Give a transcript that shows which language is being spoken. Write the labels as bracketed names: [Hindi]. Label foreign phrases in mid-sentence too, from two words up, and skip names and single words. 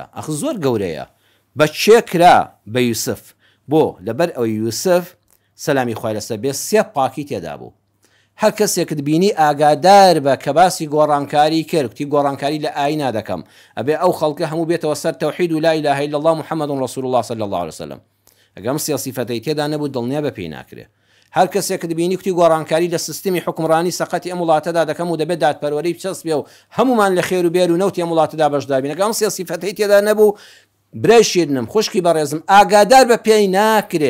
[Central Kurdish] ئەخ زۆر گەورەیە. بە چێ کرا بە یوسف؟ بۆ لەبەر ئەوەی یوسف سەلامی خوای لەسەر بێ سێ پاکی تێدا بوو. هەر کەسێکت بینی ئاگادار بە کە باسی گۆڕانکاری کرد، کتی گۆڕانکاری لە ئاینا دەکەم، ئەبێ ئەو خەڵکە هەموو بێتەوە سەر تەوحید و [Arabic] لا إله إلا الله محمد رسول الله صلی الله عليه وسلم. [Central Kurdish] ئەگەم سێ سیفەتەی تێدا نەبوو دڵنیا بە پێی ناکرێ. هەر کەسێکت بینی کتی گۆڕانکاری لە سیستمی حکمڕانی سەقەتی ئەم وڵاتەدا دەکەم و دەبێت دادپەروەری بچەسبێ و هەمومان لە خێر و بێر و نەوتی ئەم وڵاتەدا بەشدار بین. ئەگەم سێ سیفەتەی تێدا نەبوو برای شیرنم خوشکی بەڕێزم ئاگادار بە پێی ناکرێ.